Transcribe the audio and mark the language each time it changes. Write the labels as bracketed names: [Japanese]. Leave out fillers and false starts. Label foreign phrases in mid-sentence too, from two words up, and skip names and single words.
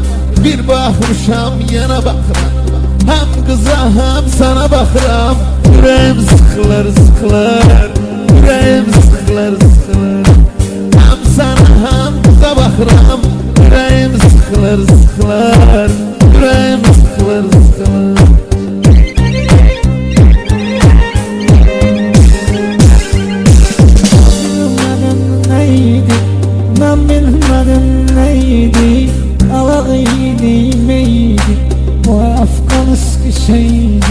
[Azerbaijani] Bir baxmışam yenə baxıram, həm qıza həm sana baxıram. Ürəyim sıxılır sıxılır, ürəyim sıxılır sıxılır, həm sana həm qıza baxıram. Ürəyim sıxılır sıxılır, ürəyim sıxılır sıxılır. [Turkish] Ben bilmedim neydi, alağıydı meydi, o Afgan eski şeydi.